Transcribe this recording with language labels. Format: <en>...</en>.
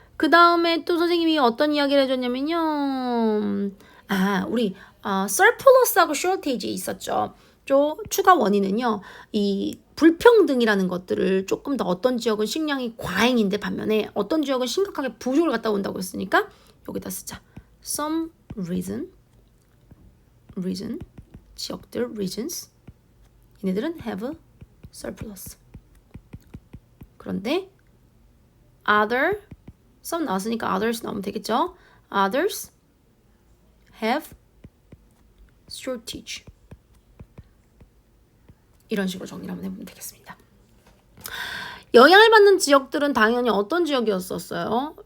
<ko>그 다음에 또 선생님이 어떤 이야기를 해줬냐면요. 우리 surplus하고 shortage 있었죠. 추가 원인은요. 이 불평등이라는 것들을 조금 더 어떤 지역은 식량이 과잉인데 반면에 어떤 지역은 심각하게 부족을 갖다 온다고 했으니까 여기다 쓰자.</ko> <en>some region,</en> <ko>지역들,</ko> <en>regions.</en> <ko>얘네들은</ko> <en>have surplus.</en> <ko>그런데 other, some 나왔으니까 others 나오면 되겠죠.</ko> <en>others have shortage.</en> <ko>이런 식으로 정리를 한번 해보면 되겠습니다. 영향을 받는 지역들은 당연히 어떤 지역이었었어요?</ko>